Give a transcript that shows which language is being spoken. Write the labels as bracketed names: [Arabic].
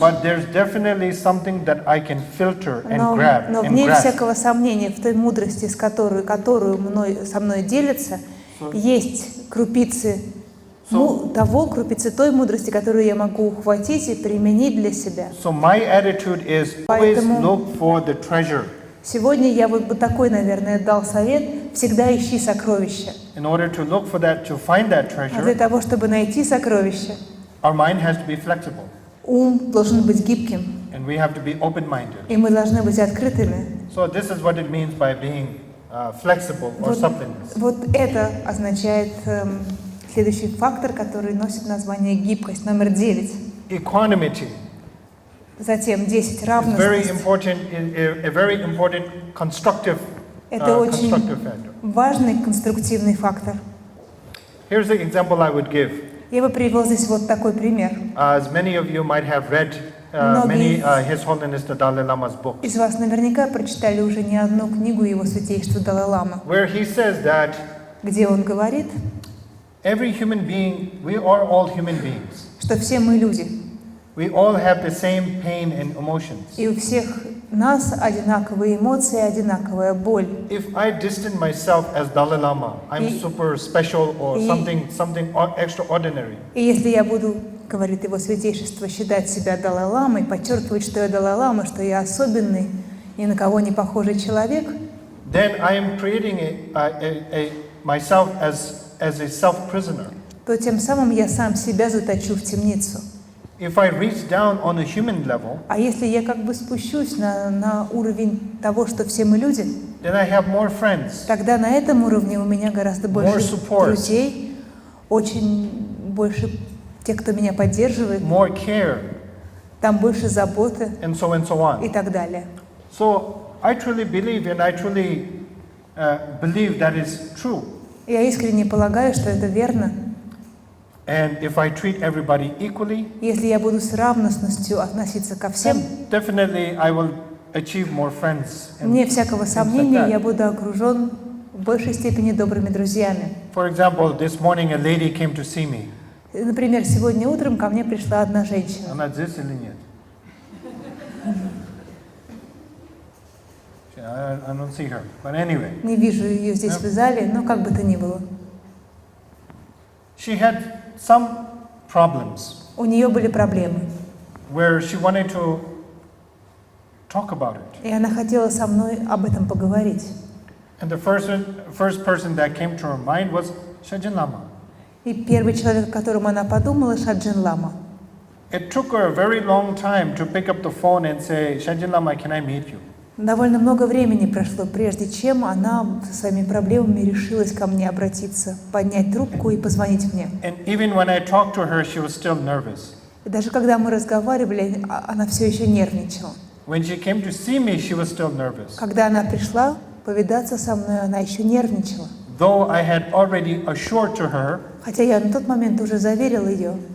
[English] But there's definitely something that I can filter and [Russian] Но [English] grab and [Russian] вне [English] grasp. [Russian] всякого сомнения в той мудрости, которую со мной делится, есть крупицы крупицы той мудрости, которую я могу ухватить и применить для себя. [English] So my attitude is always [Russian] Поэтому [English] look for the treasure. [Russian] сегодня я вот бы такой, наверное, дал совет: всегда ищи сокровища. [English] In order to look for that, to find that [Russian] А для [English] treasure, [Russian] того, чтобы найти сокровища, [English] our mind has to be flexible, [Russian] ум должен быть гибким, [English] and we have to be open-minded. [Russian] и мы должны быть открытыми. [English] So this is what it means by being flexible or suppleness. [Russian] Вот это означает следующий фактор, который носит название гибкость, номер 9. [English] Equanimity [Russian] Затем 10, [English] is [Russian] равность. [English] a very important constructive [Russian] Это очень [English] factor. [Russian] важный конструктивный фактор. [English] Here's the example I would give. [Russian] Я бы привел здесь вот такой пример. [English] As many of you might have read His Holiness the Dalai-lama's books, [Russian] Из вас наверняка прочитали уже не одну книгу Его Святейшества Далай-ламы, [English] where he says that [Russian] где он говорит, [English] every human being, we are all human beings. [Russian] что все мы люди, [English] We all have the same pain and emotions. [Russian] и у всех нас одинаковые эмоции, одинаковая боль. [English] If I distance myself as Dalai Lama, I'm super special or something extraordinary. [Russian] И если я буду, говорит Его Святейшество, считать себя Далай-ламой, подчеркивать, что я Далай-лама, что я особенный, ни на кого не похожий человек, [English] then I am creating myself as a self-prisoner. [Russian] то тем самым я сам себя заточу в темницу. [English] If I reach down on a human level, [Russian] А если я как бы спущусь на уровень того, что все мы люди, [English] then I have more friends, [Russian] тогда на этом уровне у меня гораздо больше [English] support, [Russian] друзей, очень больше тех, кто меня поддерживает, [English] more care, [Russian] там больше заботы [English] and so on. [Russian] и так далее. [English] So I truly believe, and I truly believe that is true. [Russian] Я искренне полагаю, что это верно. [English] And if I treat everybody equally, [Russian] Если я буду с равностью относиться ко всем, [English] then definitely I will achieve more friends. [Russian] вне всякого сомнения, я буду окружен в большей степени добрыми друзьями. [English] For example, this morning a lady came to see me. [Russian] Например, сегодня утром ко мне пришла одна женщина. Она здесь или нет? [English] I don't see her. But anyway, [Russian] Не вижу ее здесь в зале, но как бы то ни было. [English] she had some problems [Russian] У нее были проблемы, [English] where she wanted to talk about it. [Russian] и она хотела со мной об этом поговорить. [English] And the first person that came to her mind was Shаджin-lama. [Russian] И первый человек, о котором она подумала, Шаджин-лама. [English] It took her a very long time to pick up the phone and say, Shaджin-lama, can I meet you? [Russian] Довольно много времени прошло, прежде чем она со своими проблемами решилась ко мне обратиться, поднять трубку и позвонить мне. [English] And even when I talked to her, she was still nervous. [Russian] И даже когда мы разговаривали, она все еще нервничала. [English] When she came to see me, she was still nervous. [Russian] Когда она пришла повидаться со мной, она еще нервничала. [English] Though I had already assured to her [Russian] Хотя я на тот момент уже заверила ее,